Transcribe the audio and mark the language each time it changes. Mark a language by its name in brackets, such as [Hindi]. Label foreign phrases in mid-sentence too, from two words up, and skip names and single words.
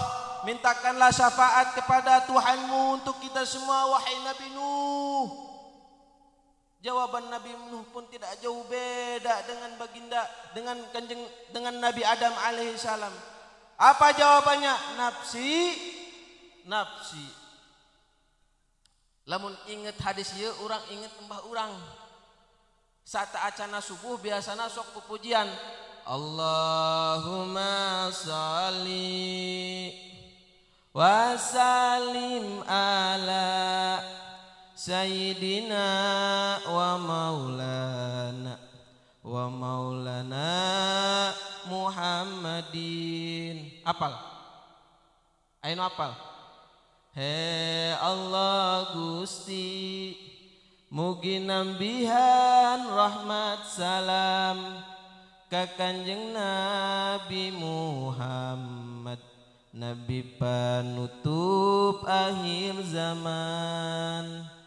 [Indonesian] Mintakanlah syafaat kepada Tuhanmu untuk kita semua, wahai Nabi Nuh. Jawaban Nabi Nuh pun tidak jauh beda dengan baginda, dengan Nabi Adam [Arabic] عليه السلام. [Indonesian] Apa jawabannya? [Arabic] نفسي نفسي. [Sundanese] Lamun inget hadis ieu, urang inget embah urang. Saat acana subuh biasana sok pupujian. [Arabic] اللهم صل وسلم على سيدنا ومولانا محمد. [Sundanese] Apal? Ayo apal. He Allah Gusti, mugi nambihan rahmat salam ka Kanjeng Nabi Muhammad, Nabi panutup akhir zaman.